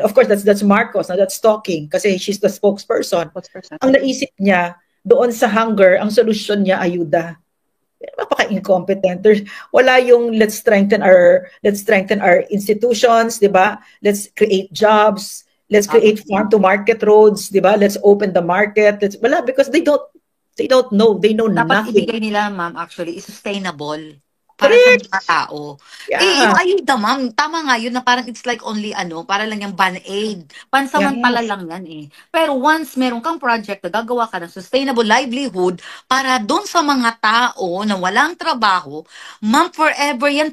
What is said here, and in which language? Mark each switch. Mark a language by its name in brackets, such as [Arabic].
[English] Of course, that's Marcos, na that's talking kasi she's the spokesperson. [Filipino] Ang naisip niya doon sa hunger, ang solusyon niya ayuda. Napaka-incompetent. Wala yung [English] let's strengthen our institutions, [Filipino] 'di ba? [English] Let's create jobs, let's create farm to market roads, 'di ba? Let's open the market. [Filipino] Wala, [English] because they don't know. They know [Filipino] dapat [English] nothing. [Filipino] Ibigay nila, ma'am, actually is sustainable para sa mga tao. [English] Yeah. [Filipino] Yung ayuda, ma'am, tama nga yun na parang [English] it's like only [Filipino] para lang yung band-aid. Pansamantala lang yan eh. Pero once meron kang project na gagawa ka ng sustainable livelihood para doon sa mga tao na walang trabaho, ma'am, forever yan.